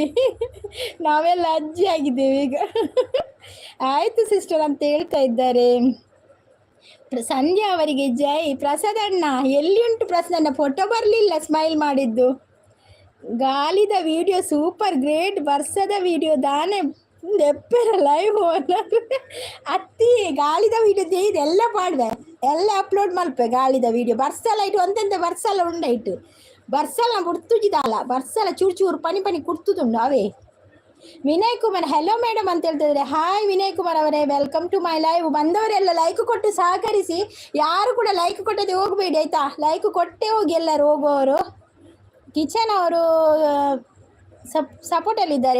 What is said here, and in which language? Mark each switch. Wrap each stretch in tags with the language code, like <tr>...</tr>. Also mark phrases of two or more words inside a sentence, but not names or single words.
<kn>ನಾವೆಲ್ಲ ಅಜ್ಜಿ ಆಗಿದ್ದೇವೆ ಈಗ. ಆಯ್ತು ಸಿಸ್ಟರ್ ಅಂತ ಹೇಳ್ತಾ ಇದ್ದಾರೆ. ಸಂಧ್ಯಾ ಅವರಿಗೆ ಜೈ. ಪ್ರಸಾದ್ ಅಣ್ಣ ಎಲ್ಲಿ ಉಂಟು? ಪ್ರಸಾದ್ ಅಣ್ಣ ಫೋಟೋ ಬರಲಿಲ್ಲ ಸ್ಮೈಲ್ ಮಾಡಿದ್ದು.</kn> <tcy>ಗಾಲಿದ ವಿಡಿಯೋ</tcy> <en>super great.</en> <tcy>ವರ್ಷದ ವಿಡಿಯೋ ದಾನೆ ನೆಪ್ಪೆರ ಲೈವ್ ಅತ್ತಿ ಗಾಲಿದ ವಿಡಿಯೋ ಇದೆ ಎಲ್ಲ ಪಾಡ್ವೆ ಎಲ್ಲ ಅಪ್ಲೋಡ್ ಮಲ್ಪೆ. ಗಾಲಿದ ವಿಡಿಯೋ ಬರ್ಸಲ ಇಟ್ಟು ಒಂದೆಂತ ಬರ್ಸಲ ಉಂಡಾಯ್ತು. ಬರ್ಸಲ ಬುಡ್ತುಜಿದಾಲ ಬರ್ಸಲ ಚೂರು ಚೂರು ಪನಿ ಪನಿ ಕುಡ್ತುದುಂಡು ಅವೇ.</tcy> <kn>ವಿನಯ್ ಕುಮಾರ್ ಹೆಲೋ ಮೇಡಮ್ ಅಂತ ಹೇಳ್ತಿದ್ರೆ. ಹಾಯ್ ವಿನಯ್ ಕುಮಾರ್ ಅವರೇ,</kn> <en>welcome to my live.</en> <kn>ಬಂದವರೆಲ್ಲ ಲೈಕ್ ಕೊಟ್ಟು ಸಹಕರಿಸಿ. ಯಾರು ಕೂಡ ಲೈಕ್ ಕೊಟ್ಟದೆ ಹೋಗಬೇಡಿ ಆಯ್ತಾ. ಲೈಕ್ ಕೊಟ್ಟೆ ಹೋಗಿ ಎಲ್ಲರೂ ಹೋಗೋರು. ಕಿಚನ್ ಅವರು ಸಪೋರ್ಟಲ್ಲಿದ್ದಾರೆ.</kn>